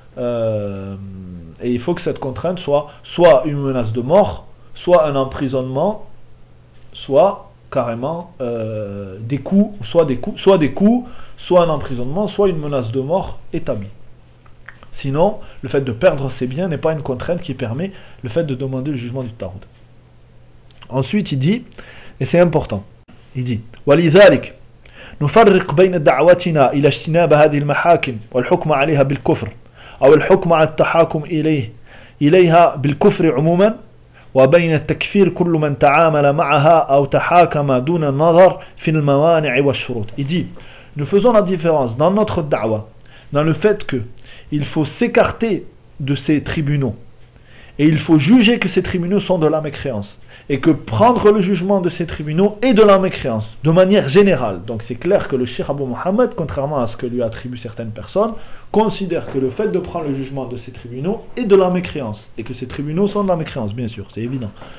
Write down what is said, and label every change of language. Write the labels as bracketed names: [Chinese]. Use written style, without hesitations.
[French] Et il faut que cette contrainte soit une menace de mort, soit un emprisonnement, soit carrément des coups, soit un emprisonnement, soit une menace de mort établie. Sinon, le fait de perdre ses biens n'est pas une contrainte qui permet le fait de demander le jugement du Taoud. Ensuite, il dit, et c'est important, il dit, [Arabic] ولذلك نفرق بين دعوتنا إلى اجتناب هذه المحاكم والحكم عليها بالكفر أو الحكم على التحاكم إليها بالكفر عموما وبين التكفير كل من تعامل معها أو تحاكم دون النظر في الموانع والشروط. [French] Il dit, nous faisons la différence dans notre da'wa, dans le fait qu'il faut s'écarter de ces tribunaux et il faut juger que ces tribunaux sont de la mécréance et que prendre le jugement de ces tribunaux est de la mécréance de manière générale. Donc c'est clair que le Cheikh Abu Mohammed, contrairement à ce que lui attribuent certaines personnes, considère que le fait de prendre le jugement de ces tribunaux est de la mécréance et que ces tribunaux sont de la mécréance, bien sûr, c'est évident.